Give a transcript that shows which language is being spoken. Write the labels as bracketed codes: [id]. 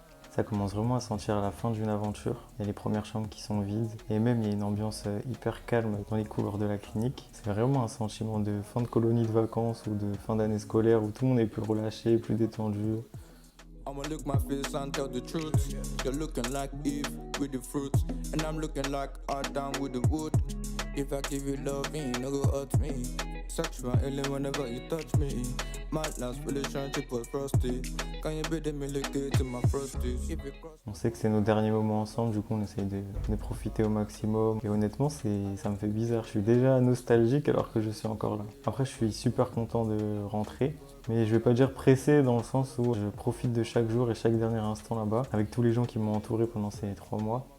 [fr] Ça commence vraiment à sentir la fin d'une aventure. Il y a les premières chambres qui sont vides et même il y a une ambiance hyper calme dans les couloirs de la clinique. C'est vraiment un sentiment de fin de colonie de vacances ou de fin d'année scolaire où tout le monde est plus relâché, plus détendu. [en] I'ma look my face and tell the truth. You're looking like Eve with the fruit, and I'm looking like Adam with the wood. If I give you love, you no go hurt me. Sexual alien whenever you touch me. My last relationship was frosty. Can you be the milky to my frosties? [fr] On sait que c'est nos derniers moments ensemble, du coup on essaye de profiter au maximum. Et honnêtement, ça me fait bizarre. Je suis déjà nostalgique alors que je suis encore là. Après, je suis super content de rentrer. Mais je vais pas dire pressé dans le sens où je profite de chaque jour et chaque dernier instant là-bas avec tous les gens qui m'ont entouré pendant ces 3 mois.